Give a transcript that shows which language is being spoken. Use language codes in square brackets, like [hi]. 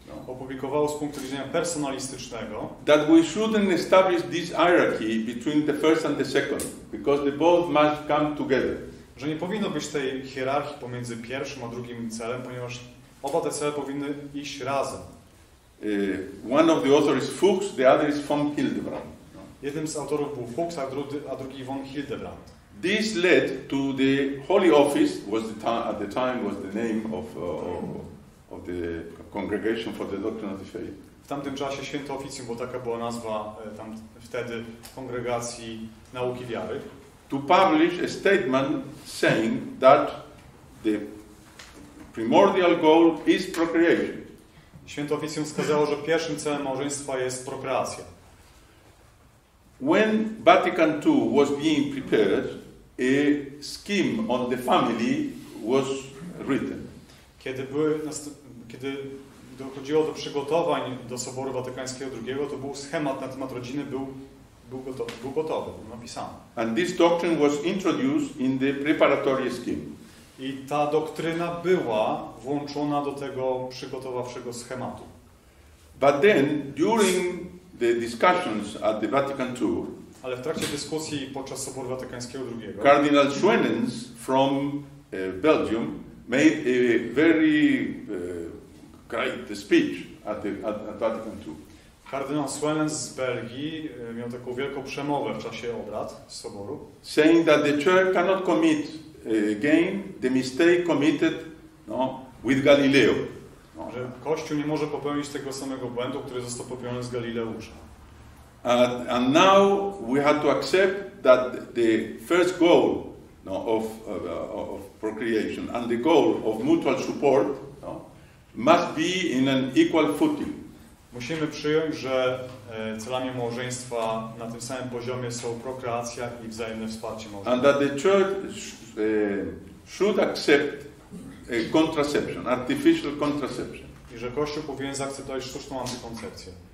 [pl] Opublikowało z punktu widzenia personalistycznego, [en] that we shouldn't establish this hierarchy between the first and the second, because they both must come together. [pl] Że nie powinno być tej hierarchii pomiędzy pierwszym a drugim celem, ponieważ oba te cele powinny iść razem. [en] One of the authors is Fuchs, the other is von Hildebrand. [pl] Jednym z autorów był Fuchs, a drugi von Hildebrand. [en] This led to the Holy Office, at the time was the name of the Congregation for the Doctrine of the Faith. [pl] W tamtym czasie Święte Oficjum, bo taka była nazwa tam wtedy Kongregacji Nauki Wiary. [en] To publish a statement saying that the primordial goal is procreation. [pl] Święte Oficjum wskazało, że pierwszym celem małżeństwa jest prokreacja. [en] When Vatican II was being prepared, a scheme on the family was written. [pl] Kiedy dochodziło do przygotowań do Soboru Watykańskiego II, to był schemat na temat rodziny, był gotowy, był napisany. [en] And this doctrine was introduced in the preparatory scheme. [pl] I ta doktryna była włączona do tego przygotowawczego schematu. [en] But then, during the discussions at the Vatican II, [pl] ale w trakcie dyskusji podczas Soboru Watykańskiego II, [en] Cardinal Schwenens from Belgium made a very great speech at Vatican II. [pl] Kardynał Schwenens z Belgii miał taką wielką przemowę w czasie obrad z Soboru, [en] saying that the Church cannot commit again the mistake committed with Galileo. [pl] Że Kościół nie może popełnić tego samego błędu, który został popełniony z Galileusza. [en] And now we have to accept that the first goal of procreation and the goal of mutual support must be in an equal footing. [pl] Musimy przyjąć, że celami małżeństwa na tym samym poziomie są prokreacja i wzajemne wsparcie małżeństwa. [en] And that the Church should accept contraception, artificial contraception. [pl] I że Kościół powinien zaakceptować sztuczną antykoncepcję.